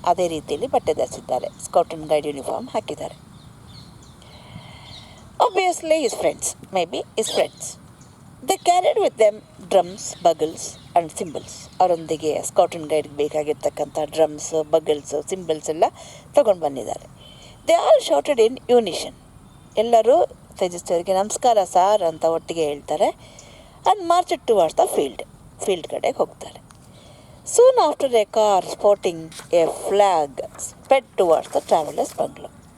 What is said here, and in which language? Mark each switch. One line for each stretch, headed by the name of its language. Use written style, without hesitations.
Kannada: ಅದೇ ರೀತಿಯಲ್ಲಿ ಬಟ್ಟೆ ಧರಿಸಿದ್ದಾರೆ, ಸ್ಕೌಟ್ ಆ್ಯಂಡ್ ಗೈಡ್ ಯೂನಿಫಾರ್ಮ್ ಹಾಕಿದ್ದಾರೆ.
English: Obviously his friends, maybe his friends. They carried with them drums, bugles and cymbals.
Kannada: ಅವರೊಂದಿಗೆ ಸ್ಕೌಟ್ ಆ್ಯಂಡ್ ಗೈಡ್ಗೆ ಬೇಕಾಗಿರ್ತಕ್ಕಂಥ ಡ್ರಮ್ಸ್, ಬಗಲ್ಸ್, ಸಿಂಬಲ್ಸ್ ಎಲ್ಲ ತೊಗೊಂಡು ಬಂದಿದ್ದಾರೆ.
English: They all shouted in unison.
Kannada: ಎಲ್ಲರೂ ತೇಜಸ್ವಿಯವರಿಗೆ ನಮಸ್ಕಾರ ಸಾರ್ ಅಂತ ಒಟ್ಟಿಗೆ ಹೇಳ್ತಾರೆ.
English: and march towards the field
Kannada: ಕಡೆಗೆ ಹೋಗ್ತಾರೆ.
English: Soon after a car sporting a flag sped towards the travellers bungalow.